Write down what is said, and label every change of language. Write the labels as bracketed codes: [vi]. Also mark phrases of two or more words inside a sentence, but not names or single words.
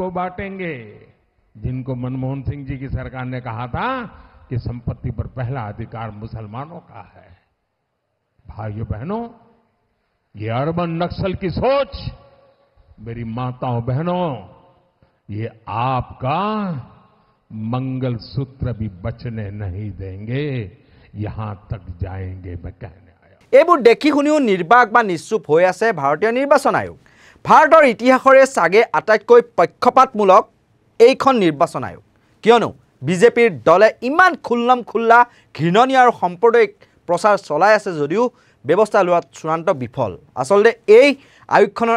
[hi] बांटेंगे जिनको मनमोहन सिंह जी की सरकार ने कहा था कि संपत्ति पर पहला अधिकार मुसलमानों का है भाइयों बहनों ये [en] urban naxal [hi] की सोच मेरी माताओं बहनों ये आपका मंगलसूत्र भी बचने नहीं देंगे यहां तक जाएंगे मैं कहने आया [as] এইবোৰ দেখি শুনিও নিৰ্বাক বা নিশ্চুপ হৈ আছে ভাৰতীয় নিৰ্বাচন আয়োগ ভাৰতৰ ইতিহাসৰে সাগে আটাইতকৈ পক্ষপাতমূলক এইখন নিৰ্বাচন আয়োগ কিয়নো বিজেপিৰ দলে ইমান খুল্লাম খুল্লা ঘৃণনীয় আৰু সাম্প্ৰদায়িক প্ৰচাৰ চলাই আছে যদিও ব্যৱস্থা লোৱাত চূড়ান্ত বিফল আচলতে এই আয়োগখনৰ